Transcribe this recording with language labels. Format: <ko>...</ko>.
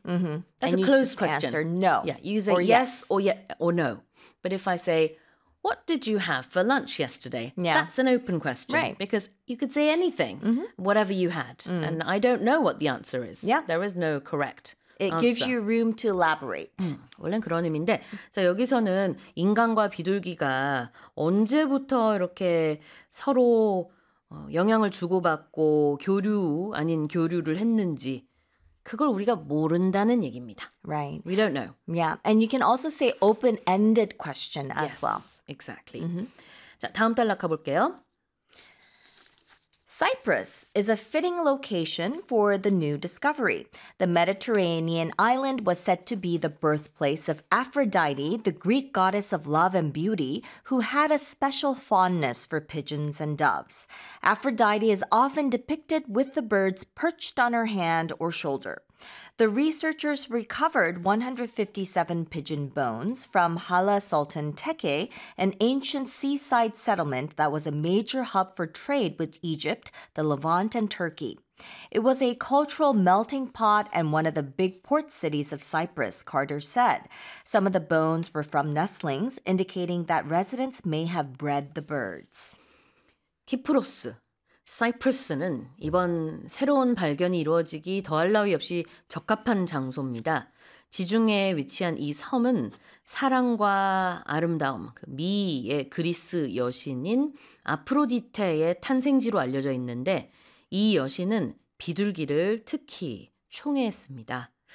<en>Mm-hmm. That's a closed question. Answer no. Yeah, you say yes or no. But if I say, what did you have for lunch yesterday? Yeah. That's an open question. Right. Because you could say anything, mm-hmm. whatever you had. Mm. And I don't know what the answer is. Yeah. There is no correct It answer. Gives you room to elaborate.</en> <ko>원래는 그런 의미인데, 자, 여기서는 인간과 비둘기가 언제부터 이렇게 서로 영향을 주고받고 교류 아닌 교류를 했는지 그걸 우리가 모른다는 얘기입니다.</ko> <en>Right. We don't know. Yeah. And you can also say open-ended question as yes, well. Exactly. Mm-hmm.</en> <ko>자, 다음 단락 가볼게요.</ko> <en>Cyprus is a fitting location for the new discovery. The Mediterranean island was said to be the birthplace of Aphrodite, the Greek goddess of love and beauty, who had a special fondness for pigeons and doves. Aphrodite is often depicted with the birds perched on her hand or shoulder. The researchers recovered 157 pigeon bones from Hala Sultan Tekke, an ancient seaside settlement that was a major hub for trade with Egypt, the Levant, and Turkey. It was a cultural melting pot and one of the big port cities of Cyprus, Carter said. Some of the bones were from nestlings, indicating that residents may have bred the birds. Kypros.</en> <ko>사이프러스는 이번 새로운 발견이 이루어지기 더할 나위 없이 적합한 장소입니다. 지중해에 위치한 이 섬은 사랑과 아름다움, 그 미의 그리스 여신인 아프로디테의 탄생지로 알려져 있는데 이 여신은 비둘기를 특히 총애했습니다.</ko>